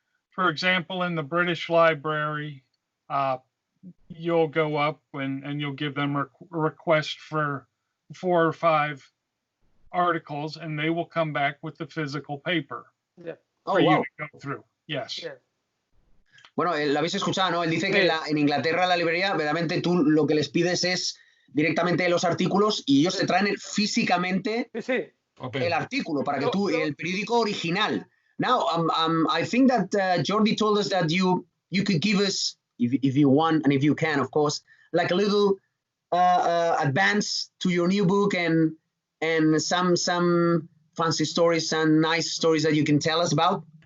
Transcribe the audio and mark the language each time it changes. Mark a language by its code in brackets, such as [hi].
[en] For example, in the British Library, you'll go up and you'll give them a request for 4 or 5 articles, and they will come back with the physical paper for you to go through. Yes. Yeah. [es] Bueno, lo habéis escuchado, ¿no? Él dice que en Inglaterra, la librería, verdaderamente tú lo que les pides es directamente los artículos y ellos te traen físicamente el artículo para que tú, el periódico original. [en] Now, I think that Jordi told us that you could give us, if you want and if you can, of course, like a little advance to your new book and some fancy stories and nice stories that you can tell us about.